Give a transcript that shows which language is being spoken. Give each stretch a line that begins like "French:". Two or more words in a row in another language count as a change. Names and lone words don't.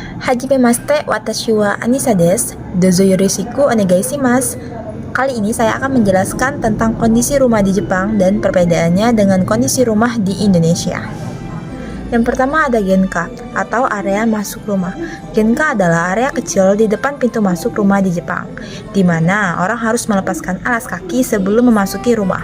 Japanese: はじめまして、私はAnisaです。どうぞよろしくお願いします.
Indonesian: Kali ini saya akan menjelaskan tentang kondisi rumah di Jepang dan perbedaannya dengan kondisi rumah di Indonesia. Yang pertama ada genka atau area masuk rumah. Genka adalah area kecil di depan pintu masuk rumah di Jepang, di mana orang harus melepaskan alas kaki sebelum memasuki rumah.